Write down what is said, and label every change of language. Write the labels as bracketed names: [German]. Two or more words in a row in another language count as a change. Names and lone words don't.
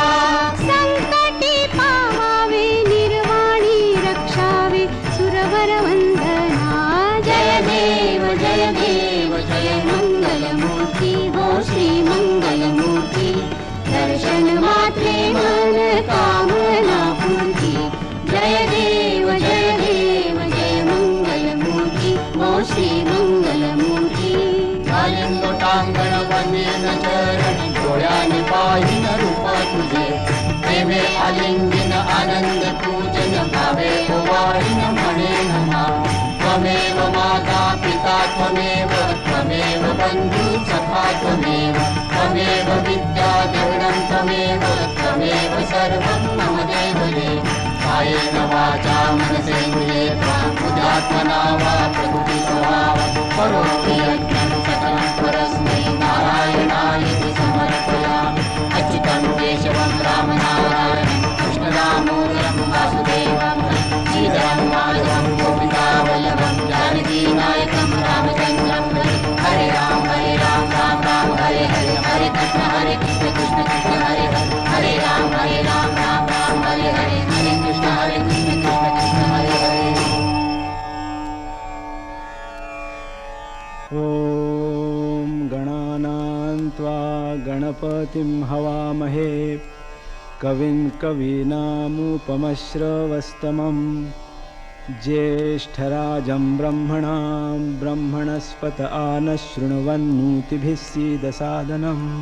[Marathi] संकटी पावावे निर्वाणी रक्षावे सुरवर वंदना जय देव जय मंगल मूर्ती हो श्री मंगल मूर्ती दर्शन मात्रे मन कामना पूर्ती जय देव जय मंगल मूर्ती हो श्री मंगल मूर्ती आलिंगोटांगण वंदेन चरण डोळ्याने पाहिन रूप तुझे प्रेमे आलिंगन आनंद पूजन भावे ओवाळीन म्हणे नमा [Sanskrit] त्वमेव माता पिता त्वमेव बंधु सखा त्वमेव विद्या देवनं त्वमेव सर्वं मम देवदेव कायेन वाचा मनसेन्द्रिये बुद्ध्यात्मना वा प्रकृति स्वभाव करोमि यज्ञं सकलं परस्मै नारायणाय समर्पयामि अच्युतं केशवं रामनारायणं कृष्णदामोदरं वासुदेवं श्रीधरं माधवं गोपिकावल्लभं जानकीनायकं रामचन्द्रं हरे राम राम राम हरे हरे हरे कृष्ण कृष्ण हरे हरे हरे राम राम हरे हरे हरे कृष्ण कृष्ण हरे हरे ॐ गणानां त्वा गणपतिं हवामहे कविं कवीनामुपमश्रवस्तमं ज्येष्ठराजं ब्रह्मणस्पत आनशृण्वन्नोतिभिः सीदसादनम्